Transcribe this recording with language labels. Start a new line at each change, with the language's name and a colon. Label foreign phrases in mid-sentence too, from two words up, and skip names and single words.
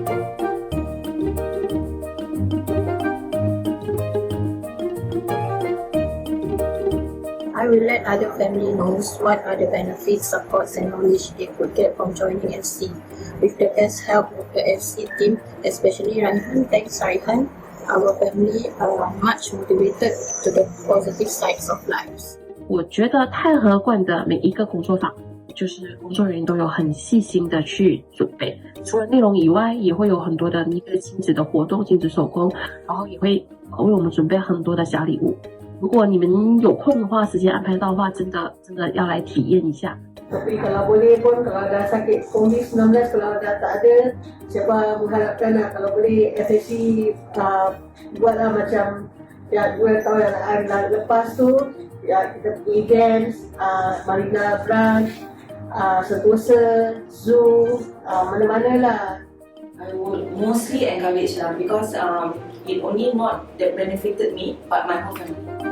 English: I will let other family knows what are the benefits, supports and knowledge they could get from joining FC. With the best help of the FC team, especially Raihan, thanks Raihan, our family are much motivated to the positive sides of lives.
Chinese: 我觉得太和馆的每一个工作坊，就是工作人员都有很细心的去准备，除了内容以外，也会有很多的一个亲子的活动、亲子手工，然后也会为我们准备很多的小礼物。如果你们有空的话，时间安排到的话，真的要来体验一下。
Malay: Tapi kalau boleh pun kalau ada sakit COVID-19, kalau dah tak ada, siapa mengharapkan kalau boleh FSC buatlah macam ya 2 tahun yang lepas tu ya kita pergi events, Marina Branch, Sentosa, Zoo, mana-mana lah.
English: I would mostly encourage lah because it only not that benefited me but my whole family.